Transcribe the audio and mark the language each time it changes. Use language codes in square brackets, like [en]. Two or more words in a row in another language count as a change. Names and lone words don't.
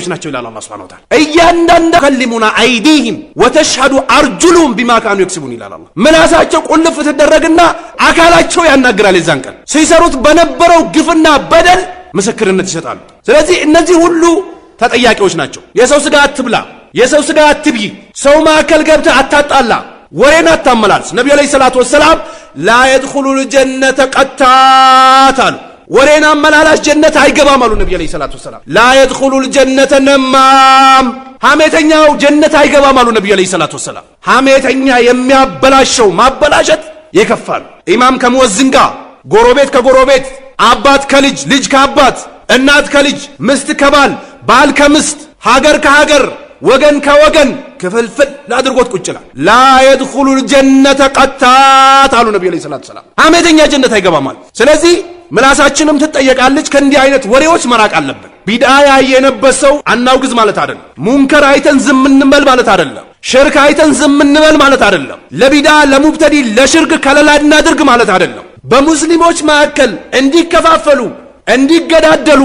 [am] ናቸው ይላል አላህ [ar] سبحانه وتعالى [am] እያንዳንዱ [ar] تكلمنا أيديهم وتشهد أرجلهم بما كانوا يكسبون [am] ይላል አላህ ምላሳቸው ቁልፍ ተደረገና አካላቸው ያናግራል የዛን ቀን ሲሰሩት በነበረው ግፍና በደል ምስክርነት ይሰጣሉ ስለዚህ እነዚህ ሁሉ ተጠያቂዎች ናቸው የሰው ስጋ አትብላ የሰው ስጋ አትብይ ሰው ማከል ገብተህ አታጣላ ወሬን አታመላልስ ነብዩ [ar] عليه الصلاة والسلام لا يدخلوا الجنة [am] قتات ወሬን አመላላሽ ጀነት አይገባም አሉ ነብዩ [ar] عليه الصلاة والسلام لا يدخلوا الجنة [am] ነማም ሐሜተኛው ጀነት አይገባም አሉ ነብዩ [ar] عليه الصلاة والسلام [am] ሐሜተኛ የሚያበላሸው ማበላሸት ይከፋል ኢማም ከሙወዝን ጋር ጎረቤት ከጎረቤት አባት ከልጅ ልጅ ከአባት እናት ከልጅ ምስት ከባል ባል ከምስት ሀገር ከሀገር ወገን ከወገን ክፍልፍል ላድርጎት ቁጭላ [ar] لا يدخلوا الجنة قتات [am] አሉ ነብዩ [ar] عليه الصلاة والسلام [am] ሐሜተኛ ጀነት አይገባም አሉ ስለዚህ ምላሳችንም ትጠየቃለች ከእንዲህ አይነት ወሬዎች መራቅ አለብን ቢድዓ ያየነበት ሰው አናውግዝ ማለት አይደለም ሙንከር አይተን ዝም እንበል ማለት አይደለም ሽርክ አይተን ዝም እንበል ማለት አይደለም ለቢድዓ ለሙብተዲ ለሽርክ ከለላ እናድርግ ማለት አይደለም በሙስሊሞች መካከል እንዲከፋፈሉ እንዲገዳደሉ